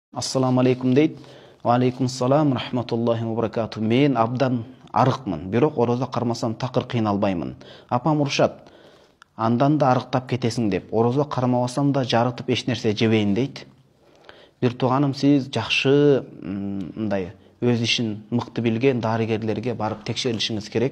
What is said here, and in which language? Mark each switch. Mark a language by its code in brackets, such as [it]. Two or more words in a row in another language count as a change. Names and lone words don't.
[ar] السلام عليكم deyт. وعليكم السلام ورحمة الله وبركاته. [ky] Мен абдан арықмын, бирок орозо кармасам такыр кыйналбаймын. Апам урушат. Андан да арыктап кетесиң деп. Орозо кармабасам да жарытып эч нерсе жебейин дейт. Бир тууганым, сиз жакшы мындай өз ишин мыкты билген дарыгерлерге барып текшерилишиңиз керек.